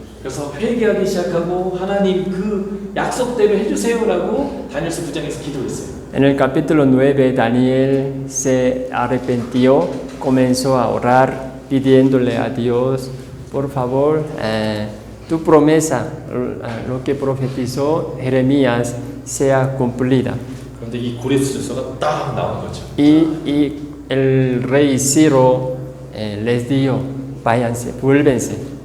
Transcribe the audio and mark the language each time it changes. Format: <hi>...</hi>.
<ko>그래서 회개하기 시작하고 하나님 그 약속대로 해주세요라고 다니엘서 9장에서 기도했어요.</ko> <es>En el capítulo 9 Daniel se arrepintió, comenzó a orar pidiéndole a Dios, por favor, tu promesa, lo que profetizó Jeremías, sea cumplida.</es> <ko>그런데 이 고레스 조서가 딱 나온 거죠.</ko> <es>Y el rey Ciro les dijo, váyanse, vuélvense.</es>